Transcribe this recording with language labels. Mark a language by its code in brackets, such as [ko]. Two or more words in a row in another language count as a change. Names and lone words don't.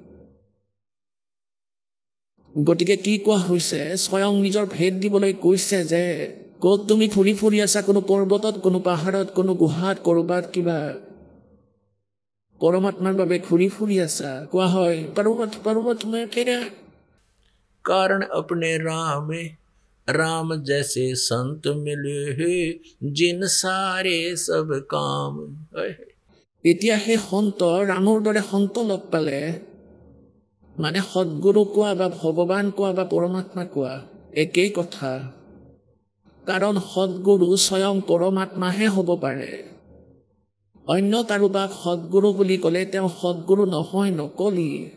[as] গতিকে কি কোৱা হৈছে, স্বয়ং নিজৰ ভেদ দিবলৈ কৈছে যে ক'ত তুমি ফুৰি ফুৰি আছা, কোনো পৰ্বতত, কোনো পাহাৰত, কোনো গুহাত, ক'ৰবাত কিবা পৰমাত্মাৰ বাবে ঘূৰি ফুৰি আছা। কোৱা হয় পৰমাত্মাই ফেৰা [hi] कारण अपने राम राम जैसे संत मिले है जिन सारे सब काम। [as] এতিয়া সেই সন্ত ৰামৰ দৰে সন্ত লগ পালে, মানে সদগুৰু কোৱা বা ভগৱান কোৱা বা পৰমাত্মা কোৱা একেই কথা, কাৰণ সদগুৰু স্বয়ং পৰমাত্মাহে হ'ব পাৰে। অন্য কাৰোবাক সদগুৰু বুলি ক'লে তেওঁ সদগুৰু নহয়, নকলি।